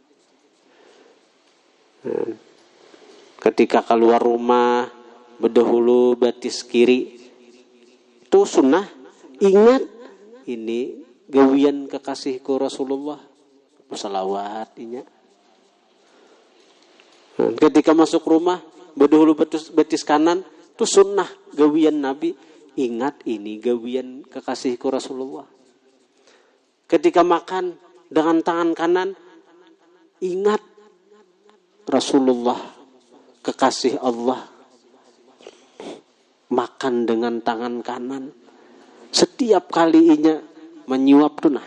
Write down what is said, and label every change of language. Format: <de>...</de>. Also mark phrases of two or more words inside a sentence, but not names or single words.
<bjn>Ketika keluar rumah berdahulu batis kiri itu sunnah ingat ini gawian kekasihku Rasulullah bersalawat inya. Ketika masuk rumah berdahulu batis kanan itu sunnah gawian Nabi ingat ini gawian kekasihku Rasulullah.</bjn> <id>Ketika makan dengan tangan kanan ingat Rasulullah kekasih Allah makan dengan tangan kanan.</id> <bjn>Setiap kalinya menyuap tuh nah.</bjn>